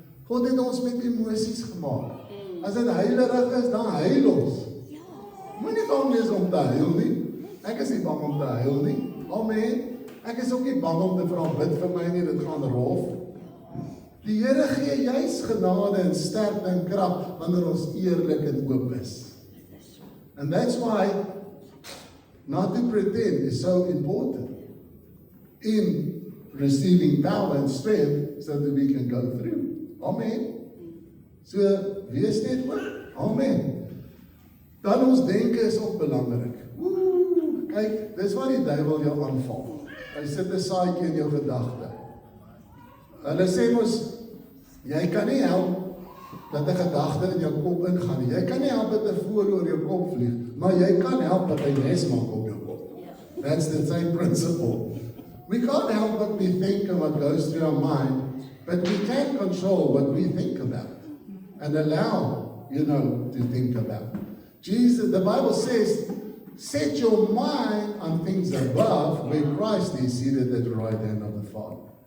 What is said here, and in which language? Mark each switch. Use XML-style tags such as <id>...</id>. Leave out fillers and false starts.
<af>God het ons met emosies gemaak. As dit heilerig is, dan huil ons. Moenie bang wees om te huil nie. Ek is nie bang om te huil nie. Amen. Ek is ook nie bang om te vra bid vir my nie, dit gaan rof. Die Here gee juis genade en sterkte en krag wanneer ons eerlik en oop is.</af> <en>And that's why not to pretend is so important in receiving power and strength so that we can go through.</en> <af>Amen. So, wees net oop. Amen. Dan ons denke is ook belangrik. Kyk, dis waar die duiwel jou aanval. Hy sit 'n saadjie in jou gedagte. Hulle sê mos, jy kan nie help dat 'n gedagte in jou kop ingaan nie. Jy kan nie help dat 'n voël oor jou kop vlieg, maar jy kan help dat hy nes maak op jou kop.</af> <en>That's the same principle. We can't help what we think and what goes through our mind, but we can control what we think about and allow, to think about. Jesus, the Bible says, set your mind on things above, where Christ is seated at the right hand of the Father.</en>